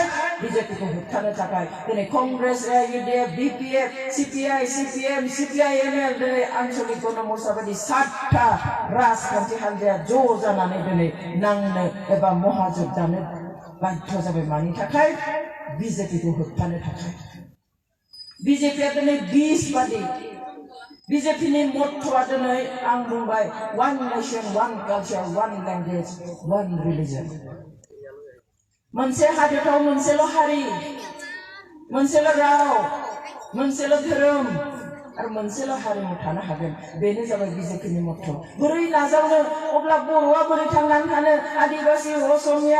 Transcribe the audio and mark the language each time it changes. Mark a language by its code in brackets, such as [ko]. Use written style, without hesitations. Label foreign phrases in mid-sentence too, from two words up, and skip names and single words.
[brx] बिजेपिखौ होबथानो थाखाय दिनै कंग्रेस AIUDF BPF CPI CPM CPIML दिनै आঞ্চलिक गणमर्चा बादि 7टा राजखान्थि हान्जाया ज' जानानै दिनै नांनो एबा महाजोट दानो बाध्य जाबाय मानि थाखाय बिजेपिखौ होबथानो थाखाय बिजेपिया दिनै 20 बादि बिजेपिनि मट्ट'आ दिनै आं बुंबाय [en] one nation one culture one language one religion [brx] मोनसे हादोराव मोनसेल' हारि मोनसेल' राव मोनसेल' धोरोम आरो मोनसेल' हारिमु थानो हागोन बेनो जाबाय बिजेपिनि मट्ट' बोरै नाजावनो अब्ला बर'आ बोरै थांनानै थानो आदिबासि असमिया